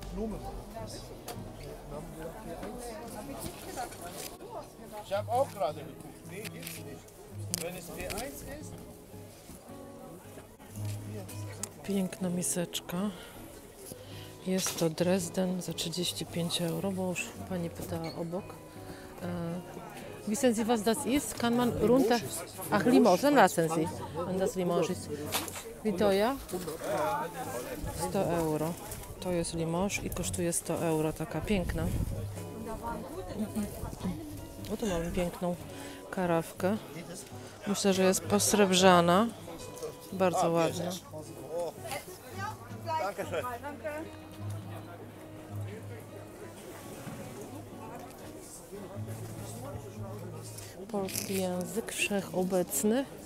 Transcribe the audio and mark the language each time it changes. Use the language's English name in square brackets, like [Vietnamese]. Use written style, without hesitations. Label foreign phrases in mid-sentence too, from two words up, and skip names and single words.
[German] Ich habe auch gerade geguckt. Nee, gibt's nicht. Wenn es P1 ist, hier, [Polish] Piękna miseczka. Jest to Dresden za 35 €, bo już pani pytała obok. [German] Wissen Sie, was das ist? Kann man runter... Ach, Limoges, dann lassen Sie. Wenn das Limoges ist. Wie teuer? 100 €. [Polish] To jest Limoges i kosztuje 100 €. Taka piękna. O, tu mamy piękną karawkę. Myślę, że jest posrebrzana. Bardzo ładna. Polski język wszechobecny.